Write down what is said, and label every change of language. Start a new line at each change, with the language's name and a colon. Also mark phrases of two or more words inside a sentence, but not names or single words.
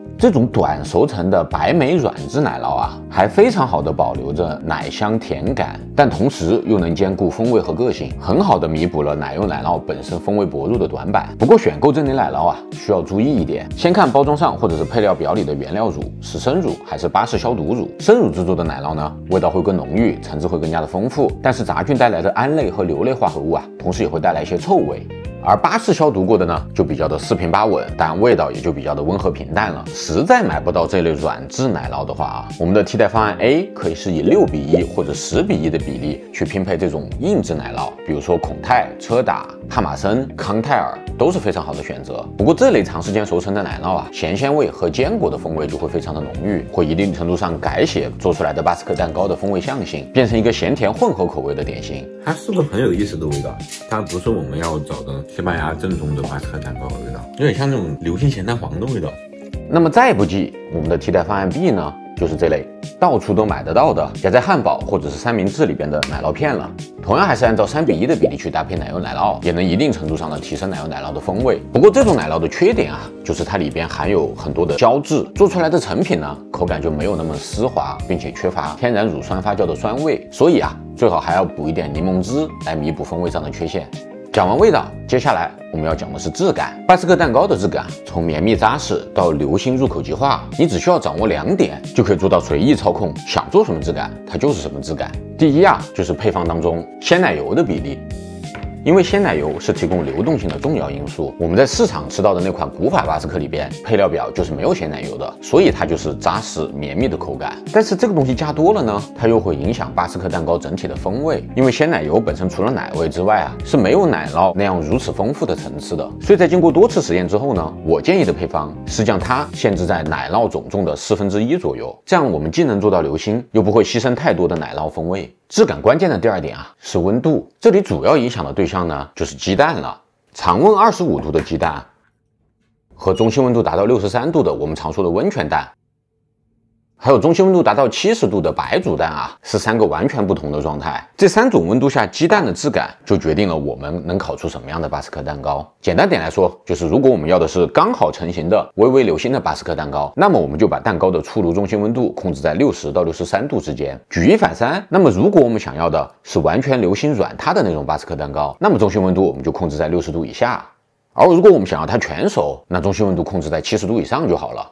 Chinese: 這種短熟成的白莓軟質奶酪啊，還非常好的保留着奶香甜感，但同時又能兼顧風味和個性，很好的彌補了奶油奶酪本身風味薄弱的短板。不過選購這類奶酪啊，需要注意一點，先看包裝上或者是配料表裡的原料乳是生乳還是巴氏消毒乳。生乳制作的奶酪呢，味道會更濃郁，層次會更加的豐富，但是雜菌帶來的胺類和硫類化合物啊，同時也會帶來一些臭味。而巴氏消毒過的呢，就比較的四平八穩，但味道也就比較的溫和平淡了。實在買不到這類軟質奶酪的話啊，我們的替代方案 A 可以是以6:1或者10:1的比例去拼配這種硬質奶酪，比如說孔泰、車達、帕瑪森、康泰爾都是非常好的選擇。不過這類長時間熟成的奶酪啊，鹹鮮味和堅果的風味就會非常的濃郁，會一定程度上改寫做出來的巴斯克蛋糕的風味象性，變成一個鹹甜混合口味的點心。它是个很有意思的味道，它不是我們要找的西班牙正宗的巴斯克蛋糕的味道，有點像那種流心鹹蛋黃的味道。那麼再不濟，我們的替代方案 B 呢，就是這類到處都買得到的夾在漢堡或者是三明治裡邊的奶酪片了。同樣還是按照3:1的比例去搭配奶油奶酪，也能一定程度上的提升奶油奶酪的風味。不過這種奶酪的缺點啊，就是它裡邊含有很多的膠質，做出來的成品呢，口感就沒有那麼絲滑，並且缺乏天然乳酸發酵的酸味。所以啊，最好還要補一點檸檬汁來彌補風味上的缺陷。講完味道，接下來我們要講的是質感。巴斯克蛋糕的質感，從綿密扎實到流心入口即化，你只需要掌握2點，就可以做到隨意操控，想做什麼質感，它就是什麼質感。第一啊，就是配方當中鮮奶油的比例。因為鮮奶油是提供流動性的重要因素，我們在市場吃到的那款古法巴斯克裡邊，配料表就是沒有鮮奶油的，所以它就是扎實綿密的口感。但是這個東西加多了呢，它又會影響巴斯克蛋糕整體的風味，因為鮮奶油本身除了奶味之外啊，是沒有奶酪那樣如此豐富的層次的。所以在經過多次實驗之後呢，我建議的配方是將它限制在奶酪總重的1/4左右，這樣我們既能做到流心，又不會犧牲太多的奶酪風味。質感關鍵的第2點啊，是溫度，這裡主要影響的對象呢，就是雞蛋了。常溫25度的雞蛋和中心溫度達到63度的我們常說的溫泉蛋， 還有中心溫度達到70度的白煮蛋啊，是3個完全不同的狀態。這3種溫度下雞蛋的質感就決定了我們能烤出什麼樣的巴斯克蛋糕。簡單點來說，就是如果我們要的是剛好成型的微微流心的巴斯克蛋糕，那麼我們就把蛋糕的出爐中心溫度控制在60到63度之間。舉一反三，那麼如果我們想要的是完全流心軟塌的那種巴斯克蛋糕，那麼中心溫度我們就控制在60度以下。而如果我们想要它全熟，那中心溫度控制在70度以上就好了。